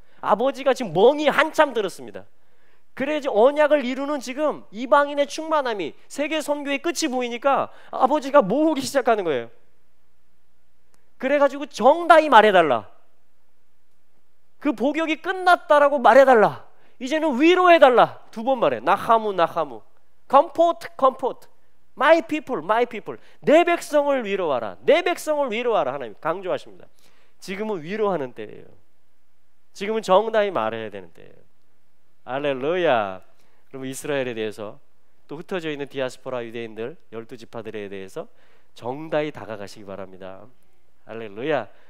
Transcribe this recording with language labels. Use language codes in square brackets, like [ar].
[ko] 아버지가 지금 멍이 한참 들었습니다. 그래야지 언약을 이루는 지금 이방인의 충만함이, 세계 선교의 끝이 보이니까 아버지가 모으기 시작하는 거예요. 그래가지고 정다히 말해달라. 그 복역이 끝났다라고 말해달라. 이제는 위로해달라. 2번 말해. [en] 나하무 comfort my people. [ko] 내 백성을 위로하라. 내 백성을 위로하라. 하나님 강조하십니다. 지금은 위로하는 때예요. 지금은 정다히 말해야 되는 때예요. 할렐루야. 그러면 이스라엘에 대해서 또 흩어져 있는 디아스포라 유대인들 12지파들에 대해서 정다히 다가가시기 바랍니다. 할렐루야.